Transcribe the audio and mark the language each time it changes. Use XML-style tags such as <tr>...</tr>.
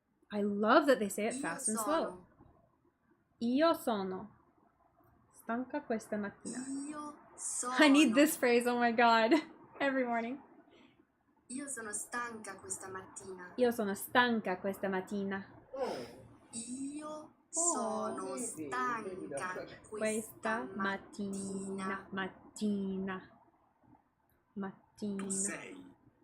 <en>I love that they say it fast and slow.</en> <it>Io sono stanca questa mattina. Io sono.</it> <en>I need this phrase, oh my god, every morning.</en> <it>Io sono stanca questa mattina. Io sono stanca questa mattina. Io sono stanca Questa mattina. Tu sei.</it>